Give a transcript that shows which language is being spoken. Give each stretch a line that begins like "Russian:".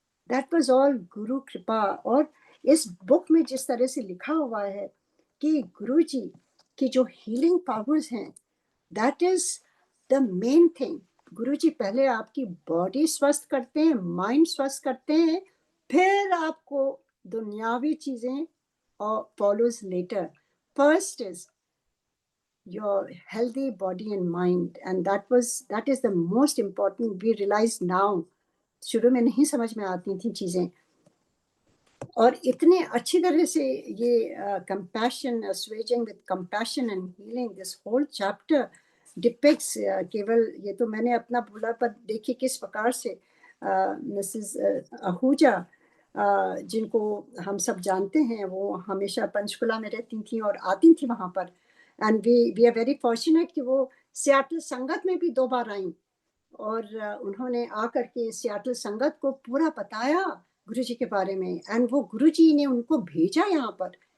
English: that was all
Hindi: गुरु कृपा। और इस बुक में जिस तरह से लिखा हुआ है कि गुरुजी की जो हीलिंग पावर्स हैं,
English: That is the main thing.
Hindi: गुरुजी पहले आपकी बॉडी स्वस्थ करते हैं, माइंड स्वस्थ करते हैं, फिर आपको दुनियावी चीजें और
English: follows later. First is your healthy body and mind, and that is the most important. We realize now.
Hindi: शुरू में नहीं समझ में आती थी चीजें, और इतने अच्छी तरह से ये
English: compassion, assuaging with compassion and healing, this whole chapter
Hindi: depicts, केवल ये तो मैंने अपना भूला, पर देखिए किस प्रकार से मिसेस आहूजा, जिनको हम सब जानते हैं, वो हमेशा पंचकुला में रहती थी और आती थी वहाँ पर,
English: and we are very fortunate
Hindi: कि वो सियाटल संगत में भी 2 बार आई, और उन्होंने आकर के सियाटल संगत को पूरा बताया गुरुजी के बारे में, एंड वो गुरुजी ने उनको भेजा यहाँ पर।